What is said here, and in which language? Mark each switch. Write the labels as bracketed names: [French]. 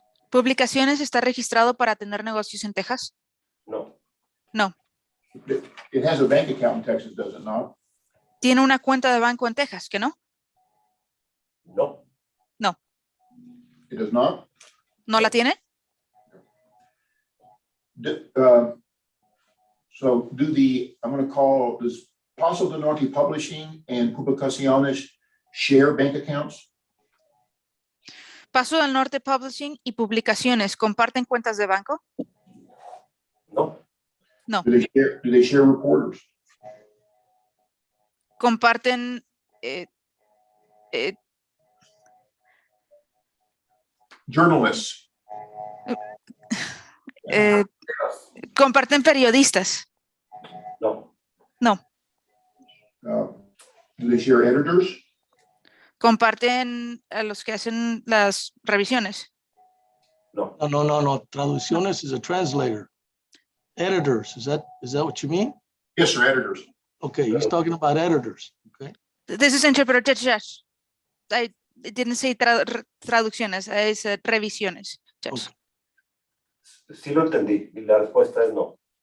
[Spanish] ¿Publicaciones está registrado para tener negocios en Texas? No. No. [English] It has a bank account in Texas, does it not? [Spanish] ¿Tiene una cuenta de banco en Texas? ¿Que no? No. No. [English] It does not? [Spanish] ¿No la tiene? [English] So does Paso del Norte Publishing and Publicaciones share bank accounts? [Spanish] Paso del Norte Publishing y Publicaciones, ¿comparten cuentas de banco? No. No. [English] Do they share reporters? [Spanish] ¿Comparten [English] Journalists? [Spanish] comparten periodistas? No. No. [English] Do they share editors? [Spanish] ¿Comparten a los que hacen las revisiones? No. [English] No. Traducciones is a translator. Editors, is that what you mean? Yes, sir, editors. Okay, he's talking about editors. Okay. This is interpreter. Judge. I didn't say traducciones, I said revisiones. Judge. Okay. [Spanish] Sí lo entendí y la respuesta es no.